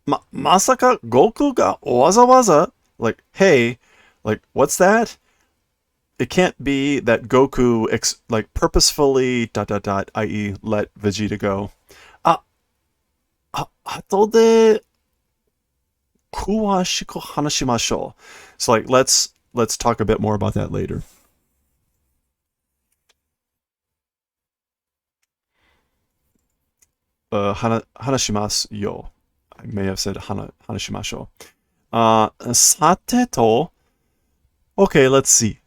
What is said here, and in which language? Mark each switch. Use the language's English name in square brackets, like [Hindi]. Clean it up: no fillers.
[Japanese] まさか悟空がわざわざ [English] like, hey, like, what's that? it can't be that Goku like purposefully ... i.e. let Vegeta go. [Japanese] Ah, 後で詳しく話しましょう. [English] So like let's talk a bit more about that later. [Japanese] Hanashimasu yo. [English] I may have said hanashimashou. Sate okay, let's see.